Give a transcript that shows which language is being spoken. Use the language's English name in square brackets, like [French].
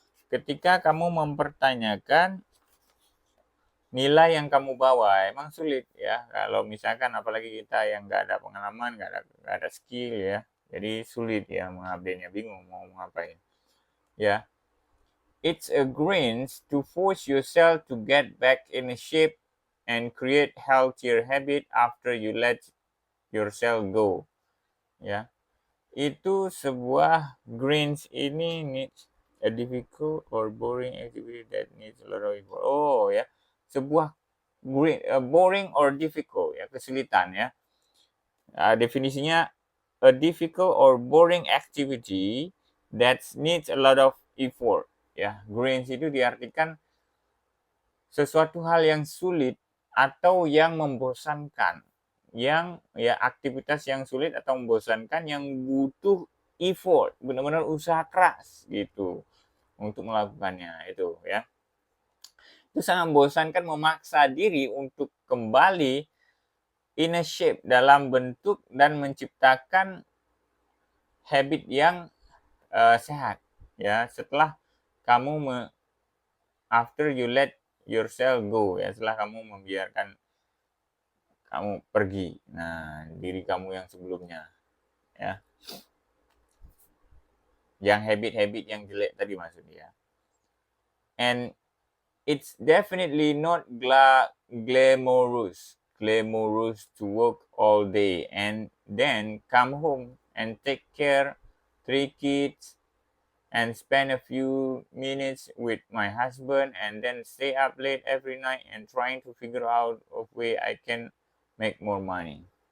[Indonesian] Ketika kamu mempertanyakan nilai yang kamu bawa, emang sulit ya. Kalau misalkan apalagi kita yang nggak ada pengalaman, nggak ada skill ya, jadi sulit ya mengupdate-nya, bingung mau ngapain ya. [English] It's a grind to force yourself to get back in shape and create healthier habit after you let yourself go ya. [Indonesian] Itu sebuah [English] greens ini needs a difficult or boring activity that needs a lot of effort. [Indonesian] Oh ya, sebuah [English] boring or difficult [Indonesian] ya, kesulitan ya. [English] Definisinya a difficult or boring activity that needs a lot of effort ya. [Indonesian] Greens itu diartikan sesuatu hal yang sulit atau yang membosankan, yang ya aktivitas yang sulit atau membosankan yang butuh effort, benar-benar usaha keras gitu untuk melakukannya itu ya. Itu sangat membosankan, memaksa diri untuk kembali [English] in a shape, [Indonesian] dalam bentuk dan menciptakan habit yang sehat ya, setelah kamu [English] after you let yourself go [Indonesian] ya, setelah kamu membiarkan kamu pergi, nah diri kamu yang sebelumnya ya, yang habit-habit yang jelek tadi maksudnya. [English] And it's definitely not glamorous to work all day and then come home and take care 3 kids and spend a few minutes with my husband and then stay up late every night and trying to figure out a way I can make more money.